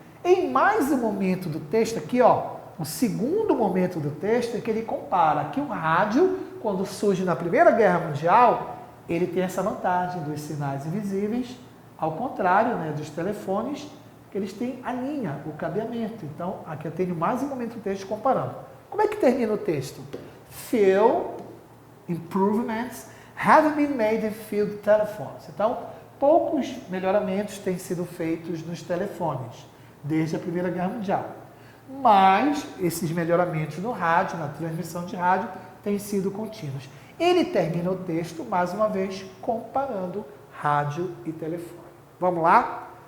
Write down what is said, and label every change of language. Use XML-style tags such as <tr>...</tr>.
<pt>Em mais um momento do texto aqui, ó, o segundo momento do texto é que ele compara que o rádio, quando surge na Primeira Guerra Mundial, ele tem essa vantagem dos sinais invisíveis, ao contrário, né, dos telefones, que eles têm a linha, o cabeamento. Então, aqui eu tenho mais um momento do texto comparando. Como é que termina o texto?</pt> <en>Few improvements have been made in field telephones.</en> <pt>Então, poucos melhoramentos têm sido feitos nos telefones, desde a Primeira Guerra Mundial. Mas esses melhoramentos no rádio, na transmissão de rádio, têm sido contínuos. Ele termina o texto, mais uma vez, comparando rádio e telefone. Vamos lá?</pt>